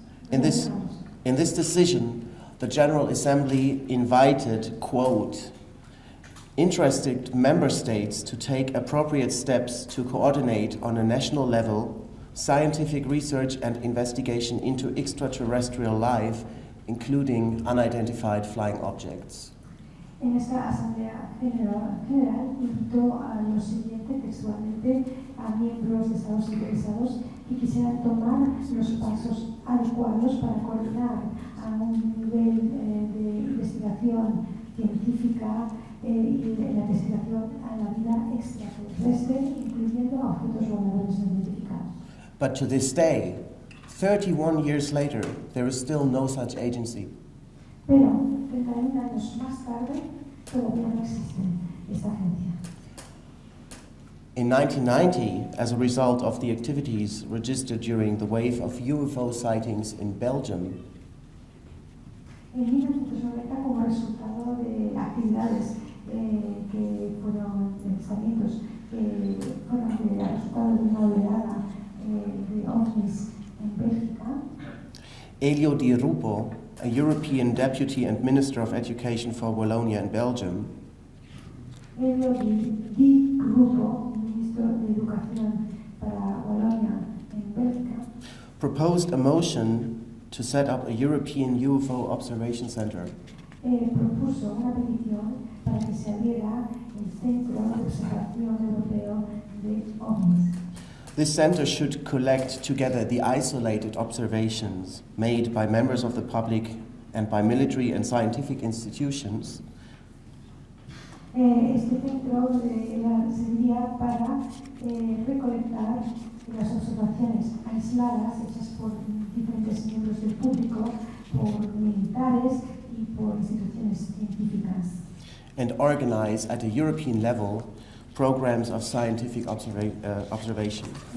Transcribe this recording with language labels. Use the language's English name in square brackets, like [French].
[English] In this decision, the General Assembly invited, quote, interested member states to take appropriate steps to coordinate on a national level scientific research and investigation into extraterrestrial life, including unidentified flying objects. [Spanish] En esta Asamblea General invitó a lo siguiente textualmente a miembros de Estados interesados que quisieran tomar los pasos adecuados para coordinar a un nivel de investigación científica y la investigación a la vida extraterrestre, incluyendo a objetos voladores no identificados. [English] But to this day, 31 years later, there is still no such agency. [Spanish] Pero 31 años más tarde, todavía no existe esta agencia. [English] In 1990, as a result of the activities registered during the wave of UFO sightings in Belgium, [Spanish] En 1990, como resultado de actividades que fueron avistamientos que fueron de resultado de una oleada de ovnis en Bélgica, [English] Elio Di Rupo, a European Deputy and Minister of Education for Wallonia and Belgium, [Spanish] Elio Di Rupo, ministro de Educación para Wallonia en Bélgica, [English] proposed a motion to set up a European UFO Observation Center. [Spanish] Propuso una petición para que se abriera el Centro de Observación Europeo de OVNIs. [English] This center should collect together the isolated observations made by members of the public and by military and scientific institutions. [Spanish] Este centro serviría para recolectar las observaciones aisladas hechas por diferentes miembros del público, por militares y por instituciones científicas. [English] And organize at a European level programs of scientific observation.